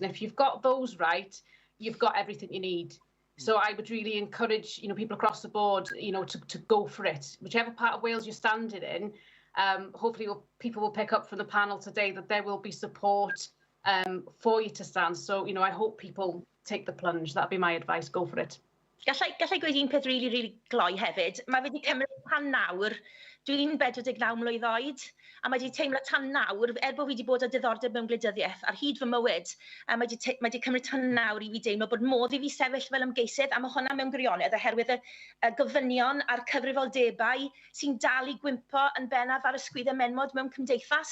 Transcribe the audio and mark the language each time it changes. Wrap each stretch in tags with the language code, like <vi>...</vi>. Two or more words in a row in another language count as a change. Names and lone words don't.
<en>And if you've got those right, you've got everything you need. So I would really encourage, you know, people across the board, you know, to go for it. Whichever part of Wales you're standing in, hopefully people will pick up from the panel today that there will be support for you to stand. So, you know, I hope people take the plunge. That'd be my advice. Go for it.</en> <cy>Gallai gweud un peth really gloi hefyd. Mae wedi cymryd tan nawr. Dwi'n 49 mlwydd oed, a mae wedi teimlo tan nawr, bo fi wedi bod â diddordeb mewn gwleidyddiaeth ar hyd fy mywyd, a mae wedi cymryd tan nawr I fi deimlo bod modd I fi sefyll fel ymgeisydd, a mae hwnna mewn gwirionedd oherwydd y gofynion a'r cyfrifoldebau sy'n dal I gwympo yn bennaf ar ysgwyddau menmod mewn cymdeithas.</cy>